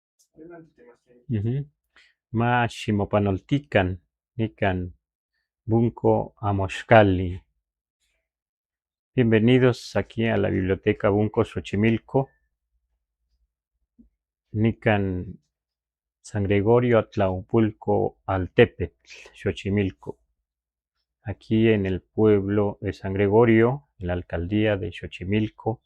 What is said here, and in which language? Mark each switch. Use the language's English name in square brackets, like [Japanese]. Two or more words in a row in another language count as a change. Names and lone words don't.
[Nahuatl languages] Ujú. Ma ximopanoltican, nican, bunco amoxcali. [Spanish] Bienvenidos aquí a la Biblioteca Bunco Xochimilco, nican San Gregorio Atlaupulco Altepetl, Xochimilco. Aquí en el pueblo de San Gregorio, en la alcaldía de Xochimilco.